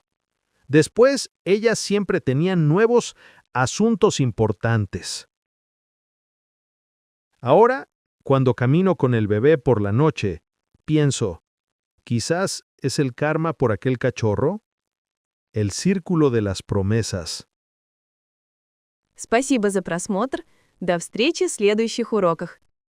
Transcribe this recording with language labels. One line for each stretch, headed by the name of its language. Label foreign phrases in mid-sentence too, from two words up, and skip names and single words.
Spanish: Después, ellas siempre tenían nuevos asuntos importantes. Ahora, cuando camino con el bebé por la noche, pienso, quizás es el karma por aquel cachorro, el círculo de las promesas.
Russian: Спасибо за просмотр. До встречи в следующих уроках.